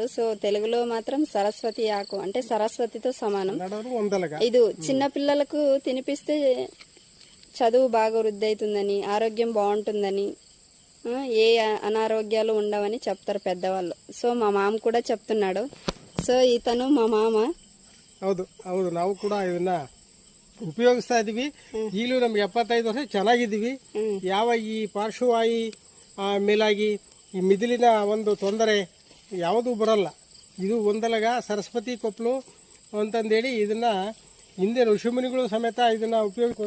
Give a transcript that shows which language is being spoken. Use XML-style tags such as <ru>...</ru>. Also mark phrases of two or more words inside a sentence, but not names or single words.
<te>సో తెలుగులో మాత్రం సరస్వతి ఆకు, అంటే సరస్వతితో సమానం. ఇది చిన్న పిల్లలకు తినిపిస్తే చదువు బాగా వృద్ధి అవుతుందని, ఆరోగ్యం బాగుంటుందని, ఏ అనారోగ్యాలు ఉండవని చెప్తారు పెద్దవాళ్ళు. సో మా మామ కూడా చెప్తున్నాడు.</te> <kn>ಸೊ ಈತನು మా ಮಾಮ. ಹೌದು ಹೌದು, ನಾವು ಕೂಡ ಇದನ್ನ ಉಪಯೋಗಿಸ್ತಾ ಇದೀವಿ. ಈಗಲೂ ನಮ್ಗೆ 75 ವರ್ಷ ಚೆನ್ನಾಗಿದ್ದೀವಿ. ಯಾವ ಈ ಪಾರ್ಶ್ವವಾಯು ಮೇಲಾಗಿ ಈ ಮಿದುಳಿನ ಒಂದು ತೊಂದರೆ ಯಾವುದೂ ಬರಲ್ಲ. ಇದು ಒಂದಲಗ ಸರಸ್ವತಿ ಕೊಪ್ಪಲು ಅಂತಂದೇಳಿ ಇದನ್ನ ಹಿಂದೆ ಋಷಿಮುನಿಗಳು ಸಮೇತ ಇದನ್ನ ಉಪಯೋಗ ಕೂಡ</kn>